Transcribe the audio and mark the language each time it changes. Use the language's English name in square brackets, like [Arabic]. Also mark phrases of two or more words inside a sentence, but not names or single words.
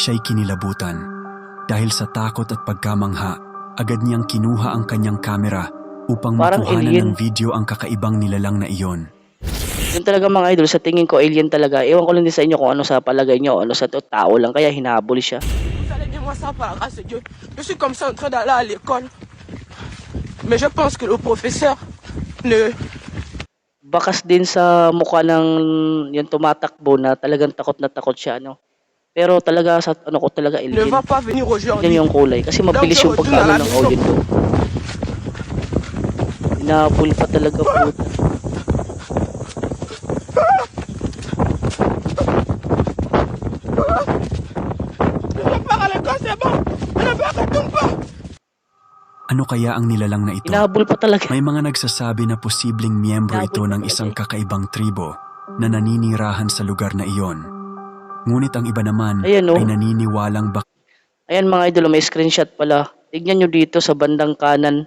[Filipino] siya'y kinilabutan. Dahil sa takot at pagkamangha, agad niyang kinuha ang kanyang kamera upang Parang makuhanan alien. ng video ang kakaibang nilalang na iyon. Yun talaga mga idol, sa tingin ko alien talaga. Ewan ko lang din sa inyo kung ano sa palagay nyo, ano sa tao lang, kaya hinabol siya. [French] Vous allez dire moi ça par la grâce de Dieu. Je suis comme ça en train d'aller à l'école. Mais je pense que le professeur ne... [Filipino] Bakas din sa mukha ng yung tumatakbo na talagang takot na takot siya, ano. Pero talaga sa ano ko talaga [French] ne [Filipino] alien. [French] va pas venir aujourd'hui. [Filipino] Yan yung kulay, kasi mabilis yung pagkaano ng audio ko. Hinabol pa talaga po. [French] Je pars à l'école, c'est bon. Je ne me retourne pas. [Filipino] Ano kaya ang nilalang na ito? Hinabol pa talaga. May mga nagsasabi na posibleng miyembro Hinabol ito pa ng talaga isang eh. kakaibang tribo na naninirahan sa lugar na iyon. Ngunit ang iba naman Ayan, oh. ay naniniwalang Ayan mga idol, may screenshot pala. Tignan nyo dito sa bandang kanan.